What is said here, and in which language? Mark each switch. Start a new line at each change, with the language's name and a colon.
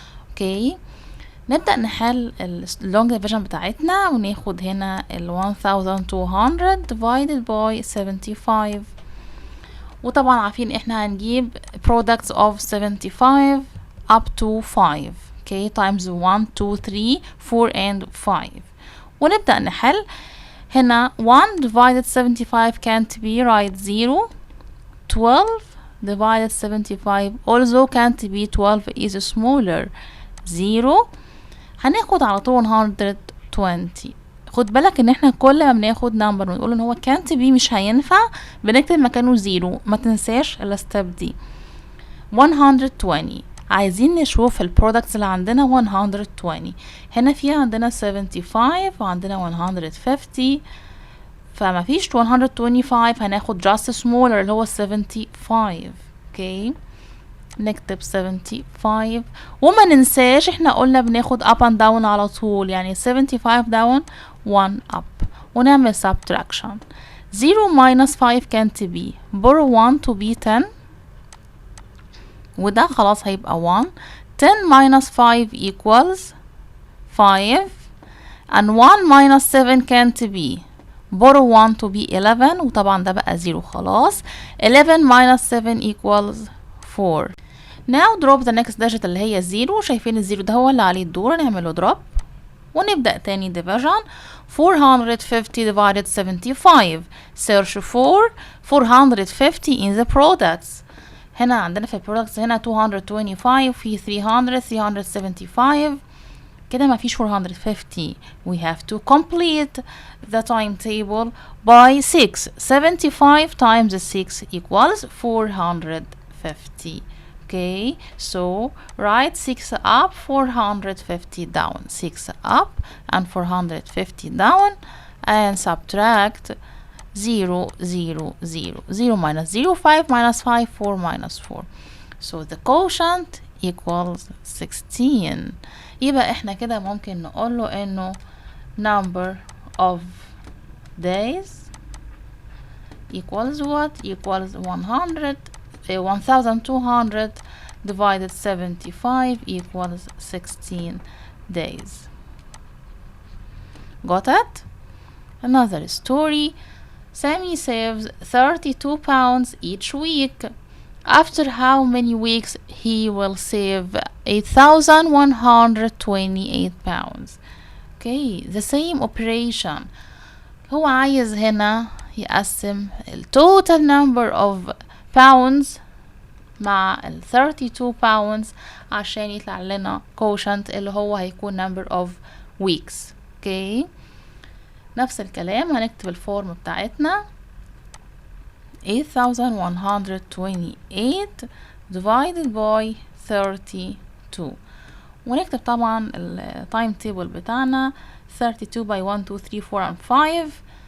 Arabic: اوكي، نبدأ نحل اللونج ديفيجن بتاعتنا وناخد هنا ال 1200
English: divided by 75،
Arabic: وطبعا عارفين احنا هنجيب
English: products of 75 up to 5. okay times 1 2 3 4 and 5
Arabic: ونبدأ نحل. هنا 1 divided 75
English: can't be, right 0. 12 divided 75 also can't be, 12 is smaller 0.
Arabic: هناخد على طول 120. خد بالك ان احنا كل ما بناخد نمبر ونقول ان هو
English: can't be
Arabic: مش هينفع بنكتب مكانه 0. ما تنساش الستيب دي. 120 عايزين نشوف البرودكتس اللي عندنا. 120 هنا في عندنا 75 وعندنا 150 فما فيش 125. هناخد
English: just smaller
Arabic: اللي هو 75. اوكي نكتب 75 وما ننساش احنا قلنا بناخد
English: up and down
Arabic: على طول، يعني
English: 75 down 1 up
Arabic: ونعمل subtraction.
English: 0 minus 5
Arabic: كانت
English: be borrow 1 to be 10
Arabic: وده خلاص هيبقى 1.
English: 10 minus 5 equals 5 and 1 minus 7
Arabic: كانت
English: be borrow 1 to be 11
Arabic: وطبعا ده بقى 0 خلاص.
English: 11 minus 7 equals 4. now drop the next digit
Arabic: اللي هي 0. شايفين الزيرو ده هو اللي عليه الدور، نعمله
English: drop
Arabic: ونبدأ تاني division.
English: 450 divided 75. search for 450 in the products.
Arabic: هنا عندنا في products هنا 225 في 300 375 كده ما فيش 450.
English: we have to complete the timetable by 6. 75 times 6 equals 450. okay, so write 6 up, 450 down. 6 up and 450 down and subtract 0 0 0 0 minus 0 5 minus 5 4 minus 4. so the quotient equals 16.
Arabic: يبقى احنا كده ممكن نقوله انه
English: number of days equals what? equals 1200 divided 75 equals 16 days. got it? Another story. Sammy saves 32 pounds each week. After how many weeks he will save 8,128 pounds. okay, the same operation.
Arabic: هو عايز هنا يقسم ال
English: total number of pounds
Arabic: مع ال 32 pounds عشان يطلع لنا quotient اللي هو هيكون
English: number of weeks.
Arabic: okay, نفس الكلام هنكتب الفورم بتاعتنا 8,128
English: divided by 32
Arabic: ونكتب طبعا التايم تيبل بتاعنا
English: 32 by 1 2 3 4 and 5.